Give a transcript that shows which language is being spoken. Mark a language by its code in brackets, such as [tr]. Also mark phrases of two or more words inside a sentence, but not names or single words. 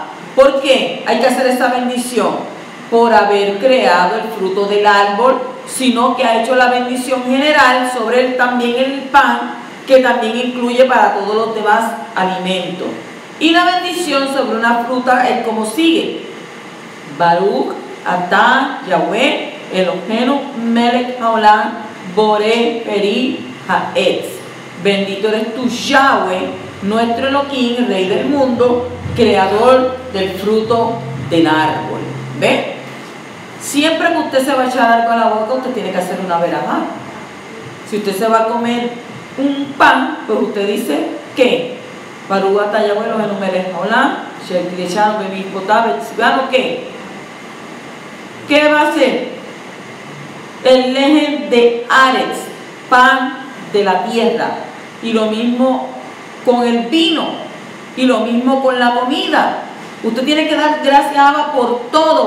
[es] ¿Por qué hay que hacer esa bendición? Por haber creado el fruto del árbol, sino que ha hecho la bendición general sobre él, también el pan, que también incluye para todos los demás alimentos. Y la bendición sobre una fruta es como sigue: [he] ברוך אתה יהוה אלהינו מלך העולם בורא פרי העץ. [es] Bendito eres tú, Yahweh, nuestro Elohim, Rey del mundo, creador del fruto del árbol. ¿Ve? Siempre que usted se va a echar algo a la boca, usted tiene que hacer una verajá. Si usted se va a comer un pan, pues usted dice ¿qué? [he] ברוך אתה יהוה אלהינו מלך העולם שקדשנו במצותיו וצונו. [es] ¿Qué va a hacer? El lejen de Aretz, pan de la tierra. Y lo mismo con el vino, y lo mismo con la comida. Usted tiene que dar gracias a Abba por todo.